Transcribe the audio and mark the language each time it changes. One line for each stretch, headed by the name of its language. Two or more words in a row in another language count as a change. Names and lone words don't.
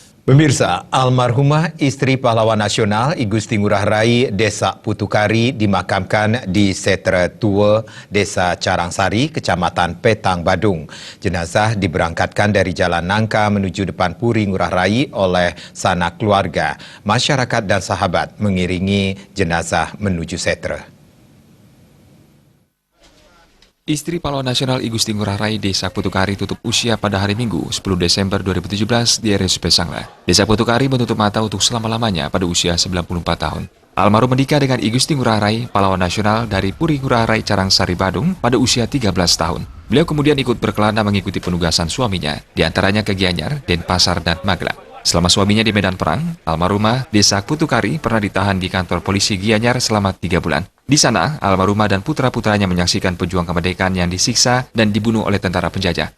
Indonesian: Pemirsa, almarhumah istri pahlawan nasional I Gusti Ngurah Rai Desa Putukari dimakamkan di Setra Tua, Desa Carangsari, Kecamatan Petang, Badung. Jenazah diberangkatkan dari Jalan Nangka menuju depan Puri Ngurah Rai oleh sanak keluarga. Masyarakat dan sahabat mengiringi jenazah menuju Setra. Istri pahlawan nasional I Gusti Ngurah Rai Desa Putukari tutup usia pada hari Minggu 10 Desember 2017 di RSUP Sanglah. Desa Putukari menutup mata untuk selama-lamanya pada usia 94 tahun. Almarhum menikah dengan I Gusti Ngurah Rai, pahlawan nasional dari Puri Ngurah Rai Carangsari, Badung pada usia 13 tahun. Beliau kemudian ikut berkelana mengikuti penugasan suaminya, diantaranya ke Gianyar, Denpasar, dan Magelang. Selama suaminya di medan perang, almarhumah Desa Putukari pernah ditahan di kantor polisi Gianyar selama 3 bulan. Di sana, almarhumah dan putra-putranya menyaksikan pejuang kemerdekaan yang disiksa dan dibunuh oleh tentara penjajah.